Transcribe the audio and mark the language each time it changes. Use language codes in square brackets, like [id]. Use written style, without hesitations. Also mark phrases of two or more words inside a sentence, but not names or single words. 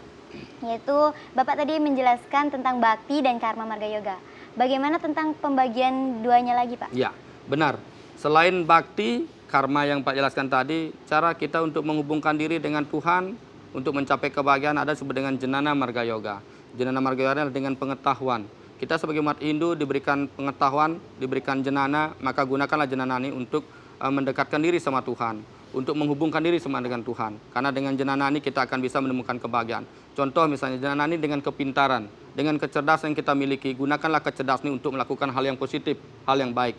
[id] Yaitu Bapak tadi menjelaskan tentang bakti dan karma marga yoga. Bagaimana tentang pembagian duanya lagi, Pak? Iya, benar. Selain bakti, karma yang Pak jelaskan tadi, cara kita untuk menghubungkan diri dengan Tuhan untuk mencapai kebahagiaan ada disebut dengan jenana marga yoga. Jenana marga yoga adalah dengan pengetahuan. Kita sebagai umat Hindu diberikan pengetahuan, diberikan jenana, maka gunakanlah jenana ini untuk mendekatkan diri sama Tuhan, untuk menghubungkan diri sama dengan Tuhan. Karena dengan jenana ini kita akan bisa menemukan kebahagiaan. Contoh misalnya jenana ini dengan kepintaran, dengan kecerdasan yang kita miliki, gunakanlah kecerdasan ini untuk melakukan hal yang positif, hal yang baik.